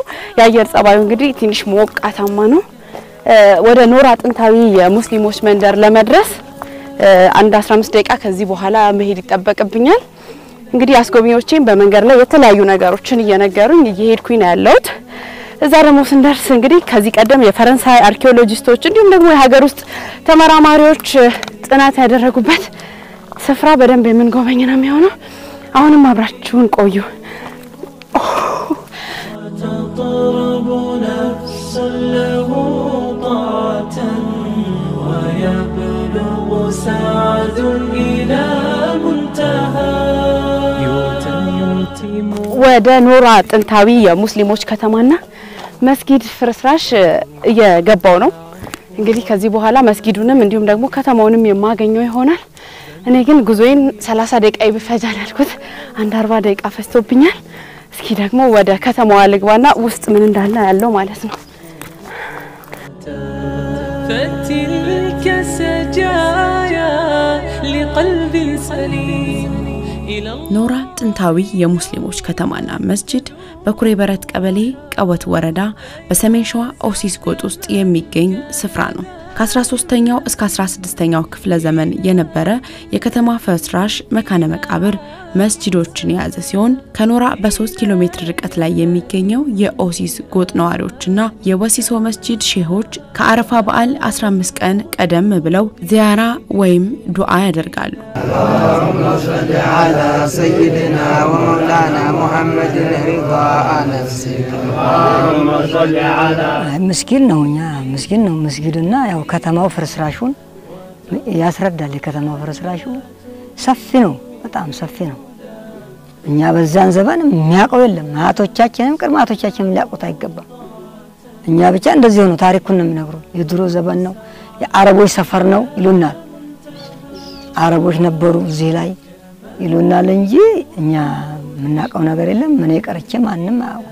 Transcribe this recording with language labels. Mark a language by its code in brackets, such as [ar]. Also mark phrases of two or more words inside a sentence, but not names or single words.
[am] የአየር ጸባዩ እንግዲህ ትንሽ ሞቃታማ ነው። ወደ ኖራ ጥንታዊ የሙስሊሞች መንደር ለመድረስ አንድ 15 ደቂቃ ከዚህ በኋላ መሄድ ይጠበቅብኛል። እንግዲህ አስጎብኚዎቼም በመንገድ ላይ የተለያዩ ነገሮችን እየነገሩኝ እየሄድኩኝ ነው ያለሁት። እዛ ደግሞ ስንደርስ እንግዲህ ከዚህ ቀደም የፈረንሳይ አርኪኦሎጂስቶች እንዲሁም ደግሞ የሀገር ውስጥ ተመራማሪዎች ጥናት ያደረጉበት ስፍራ በደንብ የምንጎበኝ ነው የሚሆነው። አሁንም አብራችሁን ቆዩ። [ar] تطرب نفس له طاعة ويبلغ سعد إلى منتهى [am] ወደ ኖራ ጥንታዊ የሙስሊሞች ከተማና መስጊድ ፍርስራሽ እየገባው ነው። እንግዲህ ከዚህ በኋላ መስጊዱንም እንዲሁም ደግሞ ከተማውንም የማገኘው ይሆናል። እኔ ግን ጉዞዬን 30 ደቂቃ ይፈጃል ያልኩት አንድ 40 ደቂቃ ፈጅቶብኛል። እስኪ ደግሞ ወደ ከተማዋ ልግባና ውስጥ ምን እንዳለ ያለው ማለት ነው። [ar] فتلك سجايا لقلب سليم [am] ኖራ ጥንታዊ የሙስሊሞች ከተማና መስጂድ በኩሬ በረት ቀበሌ ቀወት ወረዳ በሰሜን ሸዋ ኦሲስ ጎጥ ውስጥ የሚገኝ ስፍራ ነው። ከ13ኛው እስከ 16ኛው ክፍለ ዘመን የነበረ የከተማ ፍርስራሽ መካነ መቃብር መስጂዶችን የያዘ ሲሆን ከኖራ በ3 ኪሎ ሜትር ርቀት ላይ የሚገኘው የኦሲስ ጎጥ ነዋሪዎችና የወሲሶ መስጂድ ሼሆች ከአረፋ በዓል 15 ቀን ቀደም ብለው ዚያራ ወይም ዱዓ ያደርጋሉ። [ar] اللهم صل على سيدنا ومولانا محمد رضا نفسك اللهم صل على [am] مسكين ነው መስጊድና ያው ከተማው ፍርስራሹን ያስረዳል። ከተማው ፍርስራሹ ሰፊ ነው፣ በጣም ሰፊ ነው። እኛ በዛን ዘመን የሚያውቀው የለም። አያቶቻችንም ቅድማቶቻችንም ሊያውቁት አይገባም። እኛ ብቻ እንደዚህ ነው ታሪኩን ነው የሚነግሩን። የድሮ ዘመን ነው፣ የአረቦች ሰፈር ነው ይሉናል። አረቦች ነበሩ እዚህ ላይ ይሉናል እንጂ እኛ ምናቀው ነገር የለም። ምን ይቀርቼ ማንንም አያውቁ።